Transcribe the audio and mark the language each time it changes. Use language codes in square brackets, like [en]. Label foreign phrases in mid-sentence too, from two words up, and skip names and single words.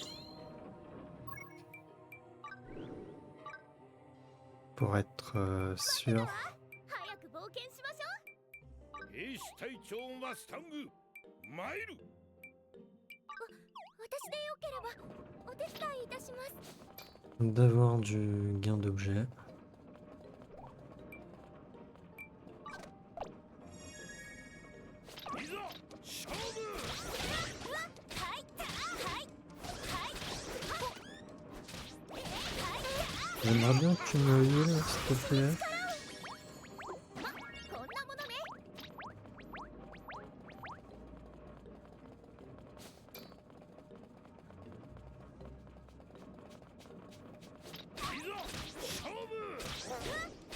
[fr] Pour être sûr. [ja] 早く冒険しましょう。兵士隊長マスタング参る。私でよければお手伝いいたします。 [fr] D'avoir du gain d'objet. [ja] いざ勝負。 [fr] J'aimerais bien que tu me heal, s'il te plaît. [ja] こんなものね。いざ勝負。